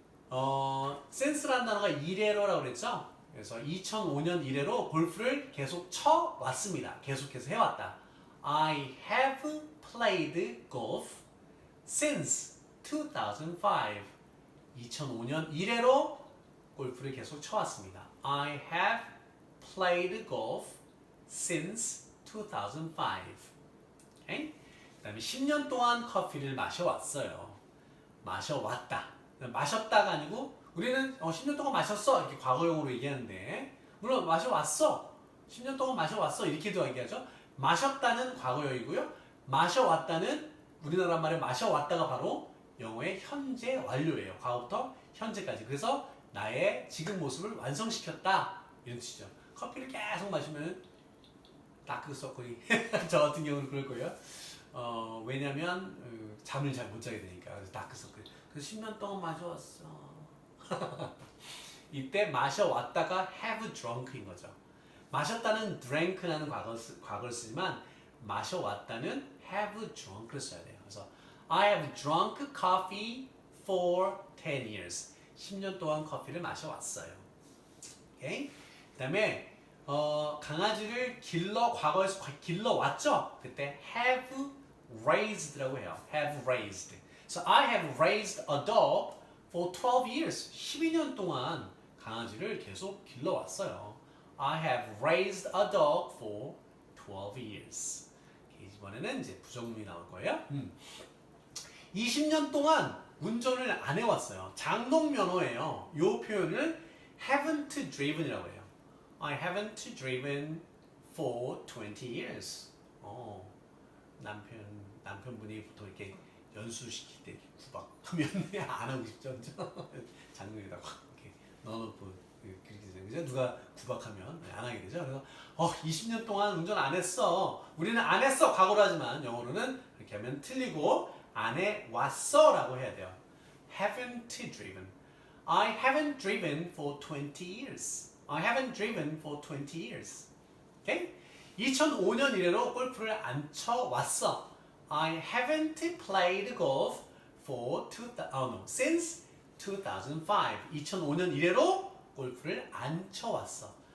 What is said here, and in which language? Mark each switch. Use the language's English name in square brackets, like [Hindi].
[Korean] since라는 단어가 이래로라고 그랬죠? 그래서 2005년 이래로 골프를 계속 쳐왔습니다. 계속해서 해왔다. [English] I have played golf since 2005. [Korean] 2005년 이래로 골프를 계속 쳐왔습니다. [English] I have played golf since 2005. Okay? [Korean] 그 다음에 10년 동안 커피를 마셔왔어요. 마셔왔다. 마셨다가 아니고 우리는 10년 동안 마셨어 이렇게 과거용으로 얘기하는데 물론 마셔왔어. 10년 동안 마셔왔어 이렇게도 얘기하죠. 마셨다는 과거형이고요. 마셔왔다는 우리나라 말에 마셔왔다가 바로 영어의 현재 완료예요. 과거부터 현재까지. 그래서 나의 지금 모습을 완성시켰다 이런 뜻이죠. 커피를 계속 마시면 다크서클이 저 같은 경우는 그럴 거예요. 왜냐면 잠을 잘 못 자게 되니까. 그래서 다크서클. 그래서 10년 동안 마셔왔어. 이때 마셔왔다가 have drunk인 거죠. 마셨다는 drank라는 과거를 쓰지만 마셔왔다는 have drunk를 써야 돼요. [English] 그래서 I have drunk coffee for 10 years. [Korean] 10년 동안 커피를 마셔왔어요. 오케이? 그 다음에 강아지를 과거에서 길러왔죠? 그때 have raised라고 해요. [English] have raised. So I have raised a dog for 12 years. [Korean] 12년 동안 강아지를 계속 길러왔어요. [English] I have raised a dog for 12 years. [Korean] 이번에는 이제 부정문이 나올 거예요. 20년 동안 운전을 안 해왔어요. 장롱면허예요. 이 표현을 haven't driven이라고 해요. [English] I haven't driven for 20 years. [Korean] 남편분이 보통 이렇게 연수시킬 때 이렇게 구박하면 안 하고 싶죠, 장롱에다가 이렇게 넣어놓고 그렇게 되죠. 그죠? 누가 구박하면 안 하게 되죠. 그래서 20년 동안 운전 안 했어. 우리는 안 했어 과거로 하지만 영어로는 이렇게 하면 틀리고 안 해왔어라고 해야 돼요. [English] Haven't driven. I haven't driven for 20 years. I haven't driven for 20 years. Okay? [Korean] 2005년 이래로 골프를 안 쳐왔어. [English] I haven't played golf for since 2005. [Korean] 2005년 이래로 골프를 안 쳐왔어.